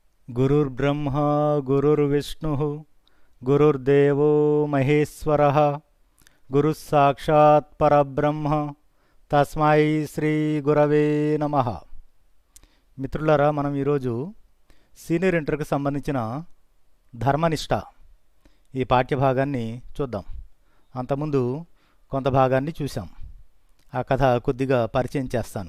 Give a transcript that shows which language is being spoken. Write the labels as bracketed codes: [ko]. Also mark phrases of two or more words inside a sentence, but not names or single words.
[sa] गुरुर्ब्रह्मा गुरुर्विष्णुः गुरुर्देवो महेश्वरः गुरुः साक्षात् परब्रह्म తస్మై శ్రీ గురవే నమః. [te] మిత్రులారా, మనం ఈరోజు సీనియర్ ఇంటర్కి సంబంధించిన ధర్మనిష్ట ఈ పాఠ్యభాగాన్ని చూద్దాం. అంతకుముందు కొంత భాగాన్ని చూసాం. ఆ కథ కొద్దిగా పరిచయం చేస్తాను.